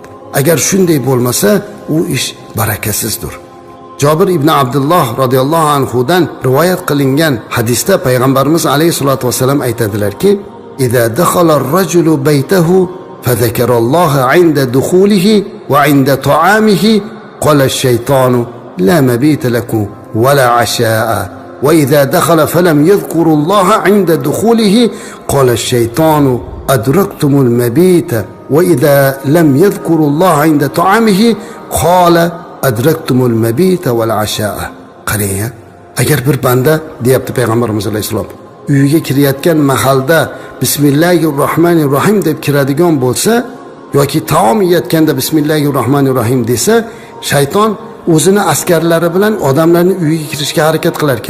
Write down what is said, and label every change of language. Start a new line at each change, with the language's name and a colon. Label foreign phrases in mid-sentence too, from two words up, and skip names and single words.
Uzbek: Agar shunday bo'lmasa, u ish barakasizdir. Jabir ibn Abdullah radhiyallohu anhudan rivoyat qilingan hadisda Payg'ambarimiz alayhisolatu vasallam aytadilarki,
Arabic: "إذا دخل الرجل بيته فذكر الله عند دخوله وعند طعامه قال الشيطان لا مبيت لكم ولا عشاء." وإذا دخل فلم يذكروا الله عند دخوله قال الشيطان أدركتم المبيت وإذا لم يذكروا الله عند طعامه قال أدركتم المبيت والعشاء.
Uzbek: Qarang, agar bir banda deyapti Payg'ambarimiz alayhisalom, uyiga kirayotgan mahalda Bismillahirrohmanirrohim deb kiradigan bo'lsa yoki taom yeyotganda Bismillahirrohmanirrohim desa, shayton o'zini askarlari bilan odamlarning uyiga kirishga harakat qilar ekan.